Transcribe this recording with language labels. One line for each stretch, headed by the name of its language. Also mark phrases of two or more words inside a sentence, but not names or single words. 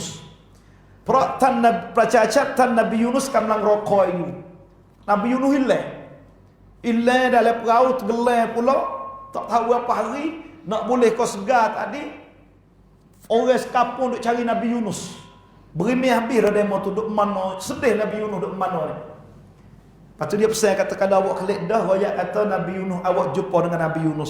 Thai: เพราะท่านประชาชาติท่านนบียูนุสกำลังรอคอยอยู่
Malay: Nabi Yunus hilang dalam perahu tenggelam pula, tak tahu berapa hari. Nak boleh kau segar tadi, orang sekampung duk cari Nabi Yunus. Berimih habis dah demo tu duk mana, sedih Nabi Yunus duk mana ni. Lepas tu dia pesan kata, kalau awak kelik dah, royak kata Nabi Yunus, awak jumpa dengan Nabi Yunus.